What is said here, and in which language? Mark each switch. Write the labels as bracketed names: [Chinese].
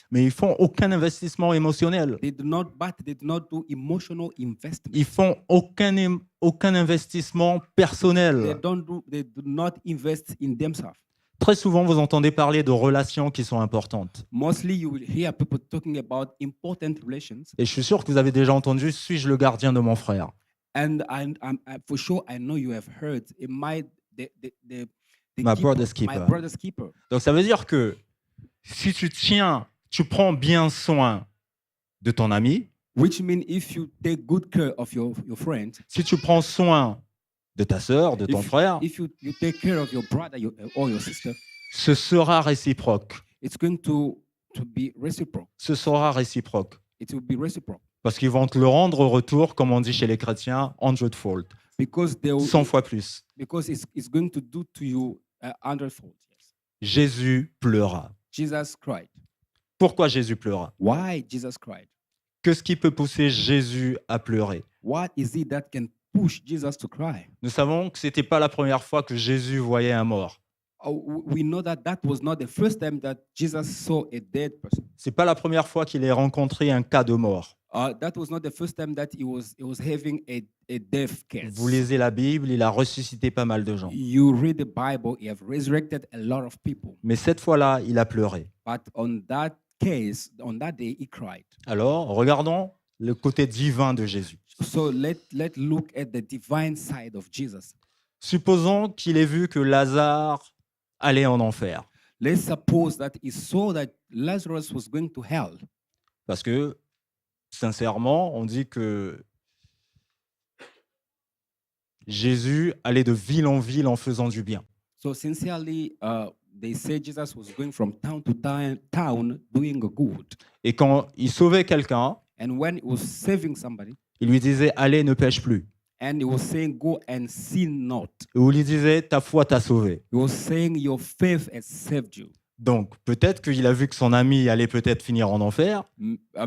[French] Mais ils font aucun investissement émotionnel. [English] They do not do emotional investment. [French] Ils font aucun investissement personnel. [English] They do not invest in themselves. [French] Très souvent, vous entendez parler de relations qui sont importantes. [English] Mostly, you will hear people talking about important relations, [French] Et je suis sûr que vous avez déjà entendu, suis-je le gardien de mon frère? [English] and for sure, I know you have heard. The My keeper, brother's keeper. My brother's keeper. [French] Donc ça veut dire que si tu prends bien soin de ton ami, [English] Which means if you take good care of your friend, [French] si tu prends soin de ta sœur, de ton frère, [English] if you take care of your brother or your sister, [French] ce sera réciproque. [English] it's going to be reciprocal. [French] Ce sera réciproque. [English] It will be reciprocal [French] Parce qu'ils vont te le rendre au retour, comme on dit chez les chrétiens, [English] hundredfold. because they will, [French] 100 fois plus. [English] because it's going to do to you 100-fold. Yes. [French] Jésus pleura. [English] Jesus cried. [French] Pourquoi Jésus pleura? [English] Why Jesus cried? [French] Qu'est-ce qui peut pousser Jésus à pleurer? [English] What is it that can push Jesus to cry? [French] Nous savons que ce n'était pas la première fois que Jésus voyait un mort. [English] We know that that was not the first time that Jesus saw a dead person. [French] Ce n'est pas la première fois qu'il ait rencontré un cas de mort. [English] That was not the first time that he was having a death case. [French] Vous lisez la Bible, il a ressuscité pas mal de gens. [English] You read the Bible, he have resurrected a lot of people. [French] Mais cette fois-là, il a pleuré. [English] But on that case, on that day, he cried. [French] Alors, regardons le côté divin de Jésus. [English] So let's look at the divine side of Jesus. [French] Supposons qu'il ait vu que Lazare allait en enfer. [English] Let's suppose that he saw that Lazarus was going to hell. [French] Parce que, sincèrement, on dit que Jésus allait de ville en ville en faisant du bien. [English] So sincerely, they say Jesus was going from town to town doing good. [French] Et quand il sauvait quelqu'un, [English] And when he was saving somebody, [French] il lui disait « Allez, ne pêche plus ». [English] and he was saying, go and sin not. [French] Ou il lui disait « Ta foi t'a sauvé ». [English] He was saying, your faith has saved you. [French] Donc, peut-être qu'il a vu que son ami allait peut-être finir en enfer, et il a